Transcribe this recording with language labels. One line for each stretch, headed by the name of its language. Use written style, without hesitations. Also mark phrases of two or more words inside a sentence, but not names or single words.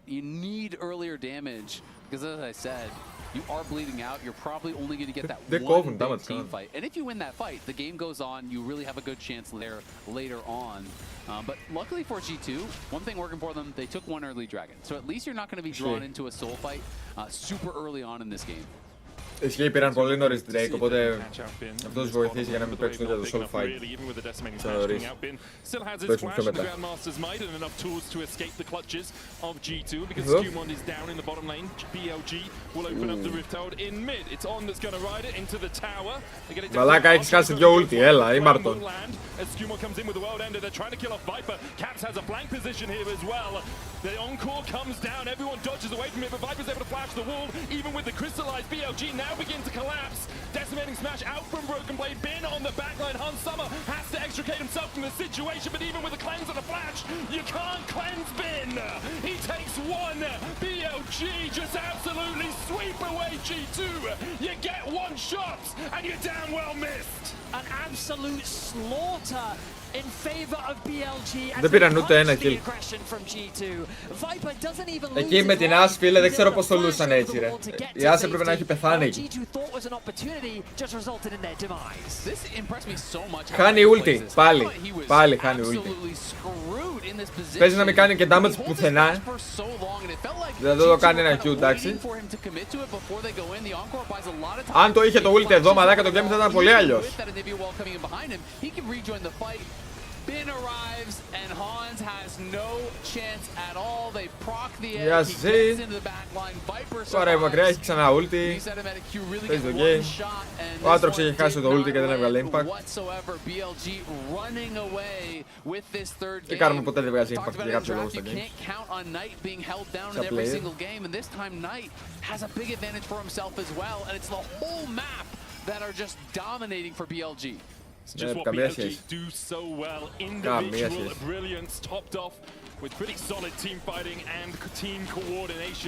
English: You need earlier damage, because as I said, you are bleeding out, you're probably only going to get that one big team fight. And if you win that fight, the game goes on, you really have a good chance there later on. But luckily for G2, one thing working for them, they took one early dragon. So at least you're not going to be drawn into a soul fight super early on in this game.
Greek: Ισχύει, πήραν πολύ νωρίς Drake, οπότε αυτό τους βοηθήσει για να μην παίξουν για το
English: soul fight.
Greek: Το νωρίς. Παίξουν πιο μετά. Μαλάκα, έχεις χάσει δυο ulti, έλα, ή Μάρτον.
English: The encore comes down, everyone dodges away from it, but Viper's able to flash the wall, even with the crystallized BLG now begin to collapse. Decimating smash out from Broken Blade, Bin on the backline, Hans Summer has to extricate himself from the situation, but even with a cleanse and a flash, you can't cleanse Bin. He takes one, BLG just absolutely sweep away G2. You get one shot, and you're damn well missed. An absolute slaughter in favor of BLG.
Greek: Δεν πήραν ούτε ένα kill. Εκεί με την Ashe, φίλε, δεν ξέρω πώς το λούσαν έτσι, ρε. Η Ashe έπρεπε να έχει πεθάνει εκεί. Χάνει ulti, πάλι χάνει ulti. Παίζει να μην κάνει και damage πουθενά. Δεν το κάνει ένα Q, εντάξει. Αν το είχε το ulti εδώ, μαλάκα, το game θα ήταν πολύ αλλιώς.
English: Bin arrives and Hans has no chance at all. They proc the edge.
Greek: Γεια
English: He
Greek: σας.
English: gets into the back line. Viper
Greek: Τώρα η μακριά έχει ξανά ulti. Παίζει το game. Ο Aatrox έχει χάσει το ulti και δεν έβγαλε impact. Και κάνουμε ποτέ δεν βγάζει impact για κάποιο λόγο στο game. Σαν player.
English: And this time Knight has a big advantage for himself as well. And it's the whole map that are just dominating for BLG. Just what BLG do so well. Individual brilliance topped off with pretty solid team fighting and team coordination.